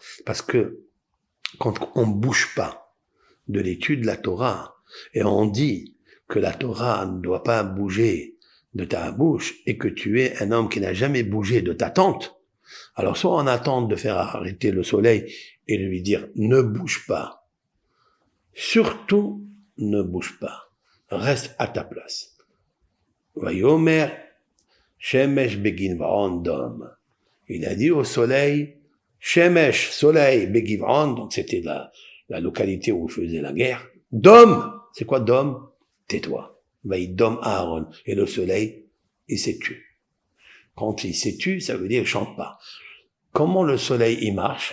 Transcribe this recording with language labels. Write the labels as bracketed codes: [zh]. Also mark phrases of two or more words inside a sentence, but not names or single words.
[fr] Parce que quand on bouge pas de l'étude de la Torah, et on dit que la Torah ne doit pas bouger de ta bouche, et que tu es un homme qui n'a jamais bougé de ta tente, alors soit on attend de faire arrêter le soleil et lui dire ne bouge pas. Surtout, ne bouge pas. Reste à ta place. [he] ויאמר, שמש בגבעון דום. [fr] Il a dit au soleil, Shemesh, soleil, begiv'on, donc c'était la localité où on faisait la guerre. Dom, c'est quoi dom? Tais-toi. Vaïdom Aaron. Et le soleil, il s'est tué. Quand il s'est tué, ça veut dire il chante pas. Comment le soleil, il marche?